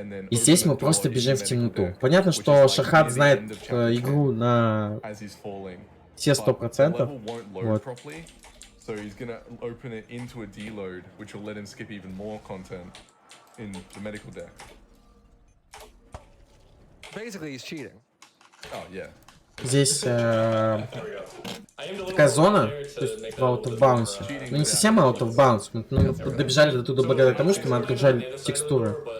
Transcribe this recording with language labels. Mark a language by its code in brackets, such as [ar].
[ru] И здесь мы просто бежим в темноту. Понятно, что Шархат знает игру на все 100%. Вот. [en] So he's gonna open it into a deload, which will let him skip even more content in the medical deck. Basically, he's cheating. Oh yeah. [ru] Здесь такая зона, то есть в out of bounds. Ну не совсем out of bounds, мы добежали до туда благодаря тому, что мы отгружали текстуры.